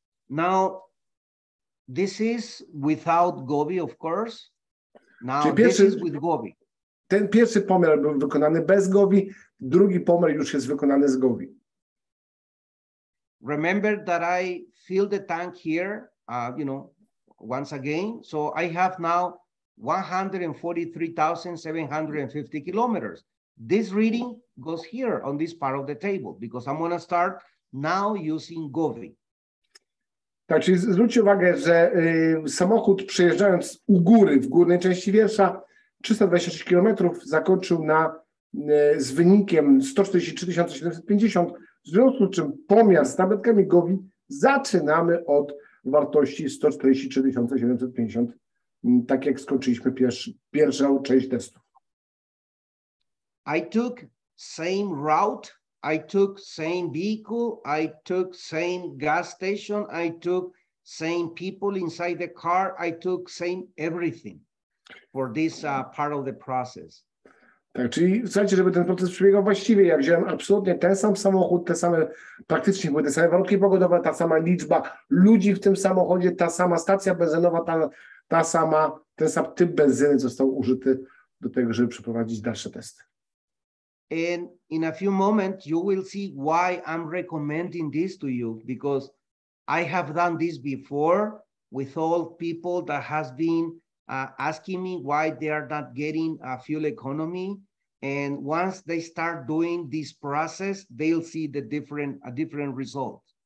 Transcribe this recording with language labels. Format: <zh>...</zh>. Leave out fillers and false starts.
<en>Now, this is without Gobi, of course. Now,</en> <pl>Czyli</pl> <en>this is with Gobi.</en> <pl>Ten pierwszy pomiar był wykonany bez Gobi, drugi pomiar już jest wykonany z Gobi.</pl> <en>Remember that I fill the tank here, once again. So I have now 143,750 kilometers. This reading goes here on this part of the table because I'm going to start now using Gobi.</en> <pl>Tak, czyli zwróćcie uwagę, że samochód przejeżdżając u góry, w górnej części wiersza, 326 km zakończył z wynikiem 143 750, w związku z czym pomiar z tabletkami Gobi zaczynamy od wartości 143 750, tak jak skończyliśmy pierwszą część testu.</pl> <en>I took same route, I took same vehicle, I took same gas station, I took same people inside the car, I took same everything for this part of the process.</en> <pl>Tak, czyli słuchajcie, żeby ten proces przebiegał właściwie, ja wziąłem absolutnie ten sam samochód, praktycznie były te same warunki pogodowe, ta sama liczba ludzi w tym samochodzie, ta sama stacja benzynowa, ten sam typ benzyny został użyty do tego, żeby przeprowadzić dalsze testy.</pl> <en>And in a few moments, you will see why I'm recommending this to you, because I have done this before with all people that has been asking me why they are not getting a fuel economy. And once they start doing this process, they'll see a different result.</en>